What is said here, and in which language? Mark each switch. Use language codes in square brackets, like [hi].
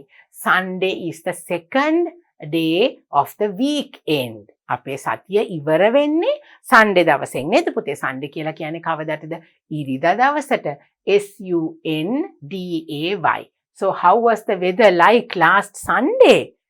[en] Sunday is the second day of the weekend. [si] අපේ සතිය ඉවර වෙන්නේ Sunday දවසෙන් නේද පුතේ? Sunday කියලා කියන්නේ කවදටද? ඉරිදා දවසට. Sunday. [en] So how was the weather like last Sunday?